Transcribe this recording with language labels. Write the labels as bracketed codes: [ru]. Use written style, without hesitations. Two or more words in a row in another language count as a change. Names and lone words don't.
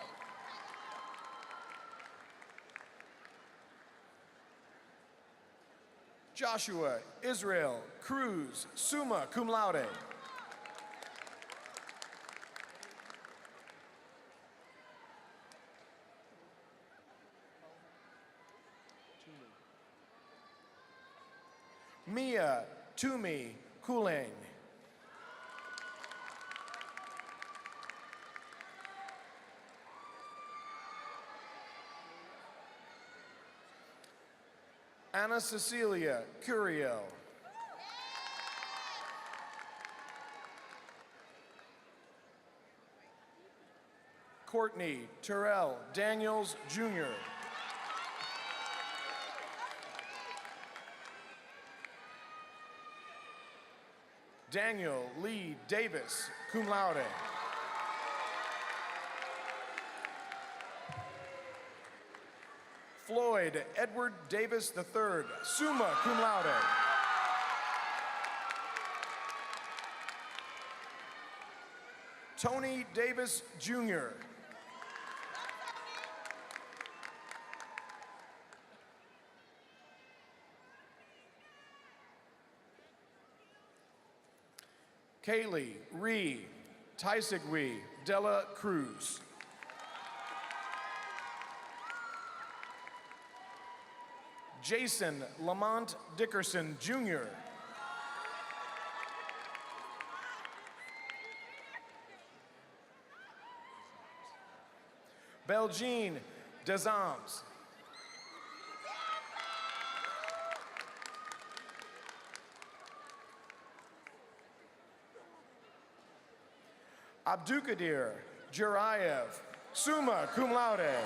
[en] Joshua Israel Cruz, [la] summa cum laude. [en] Mia Toomey Kulang. Anna Cecilia Curiel. Courtney Terrell Daniels Jr. Daniel Lee Davis, [la] cum laude. [en] Floyd Edward Davis III, [la] summa cum laude. [en] Tony Davis Jr. Kaylee Ree Tysigwe Della Cruz. Jason Lamont Dickerson Jr. Beljean Desams. Abdukadir Jurayev, [la] summa cum laude.